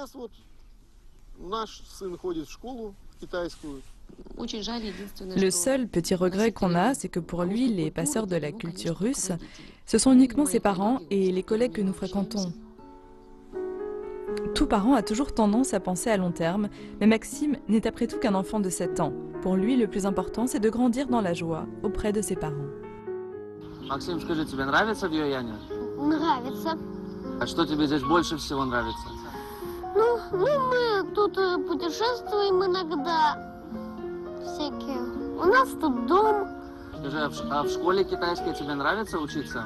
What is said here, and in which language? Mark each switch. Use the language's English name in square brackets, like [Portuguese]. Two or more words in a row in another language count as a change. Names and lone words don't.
[French] Le seul petit regret qu'on a, c'est que pour lui, les passeurs de la culture russe, ce sont uniquement ses parents et les collègues que nous fréquentons. Tout parent a toujours tendance à penser à long terme, mais Maxime n'est après tout qu'un enfant de 7 ans. Pour lui, le plus important, c'est de grandir dans la joie auprès de ses parents. [Russian] Максим, скажи, тебе нравится в Юяне? Нравится. А что тебе здесь больше всего нравится? Ну, мы тут путешествуем иногда. Всякие. У нас тут дом. Скажи, а в школе китайской тебе нравится учиться?